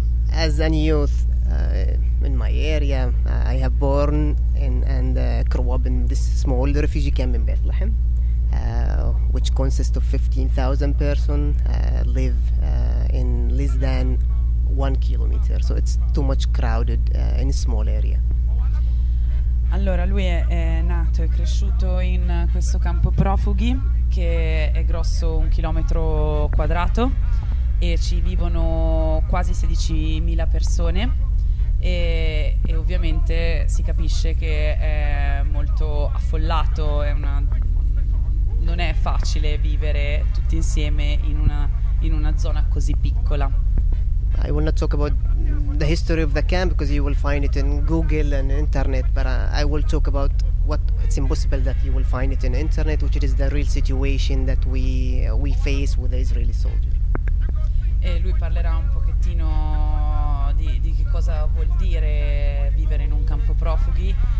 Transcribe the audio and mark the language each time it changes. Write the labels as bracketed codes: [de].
[en] As a youth in my area, I have born and grew up in this small refugee camp in Bethlehem, which consists of 15,000 person live in less than 1 kilometer. So it's too much crowded in a small area. [it] Allora, lui è nato e cresciuto in questo campo profughi che è grosso 1 chilometro quadrato e ci vivono quasi 16.000 persone e ovviamente si capisce che è molto affollato, non è facile vivere tutti insieme in una zona così piccola. [en] I will not talk about the history of the camp because you will find it in Google and internet, but I will talk about what it's impossible that you will find it in internet, which is the real situation that we face with the Israeli soldier. [it] E lui parlerà un pochettino di che cosa vuol dire vivere in un campo profughi.